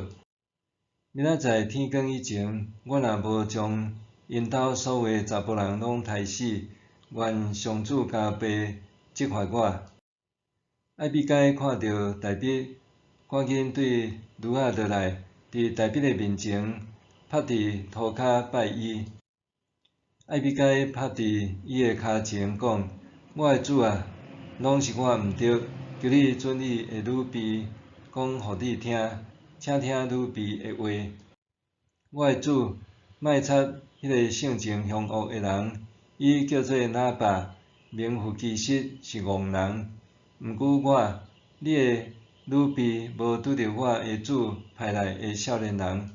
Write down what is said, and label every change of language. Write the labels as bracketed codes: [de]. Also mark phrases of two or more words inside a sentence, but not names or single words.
[nan] 明仔载天光以前，我若无将因兜所有查甫人拢杀死，愿上主加倍责罚我。艾比该看到大卫赶紧对女仔倒来，伫大笔的面前趴伫涂骹拜伊。艾比该趴伫伊的骹前讲：我的主啊，拢是我毋对，求你准你的女婢讲互你听，请听女婢的话。我的主，莫插迄个性情凶恶的人，伊叫做拿巴，名副其实是戆人。毋过我，你的女婢无拄着我的主派来的少年人。